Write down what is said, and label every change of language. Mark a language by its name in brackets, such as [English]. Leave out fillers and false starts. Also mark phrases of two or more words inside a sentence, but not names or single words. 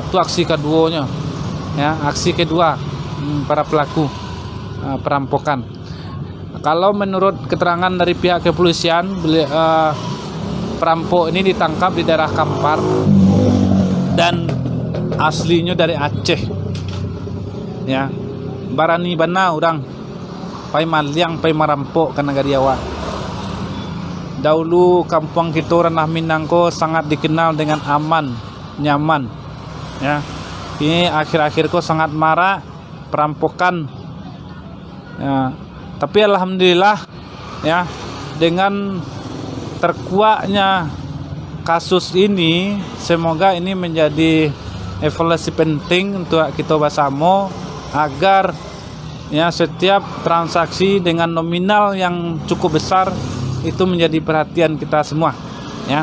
[Indonesian] Itu aksi keduanya, ya, aksi kedua para pelaku perampokan. Kalau menurut keterangan dari pihak kepolisian, perampok ini ditangkap di daerah Kampar dan aslinya dari Aceh, ya. [Minangkabau] Barani bana orang pai maliang pai marampok ke negara Jawa. [Indonesian] Dahulu kampung kita Ranah Minang ko sangat dikenal dengan aman, nyaman, ya. Ini akhir-akhir ko sangat marak perampokan, ya. Tapi alhamdulillah, ya, dengan terkuaknya kasus ini, semoga ini menjadi evaluasi penting untuk kita bersama agar, ya, setiap transaksi dengan nominal yang cukup besar itu menjadi perhatian kita semua, ya.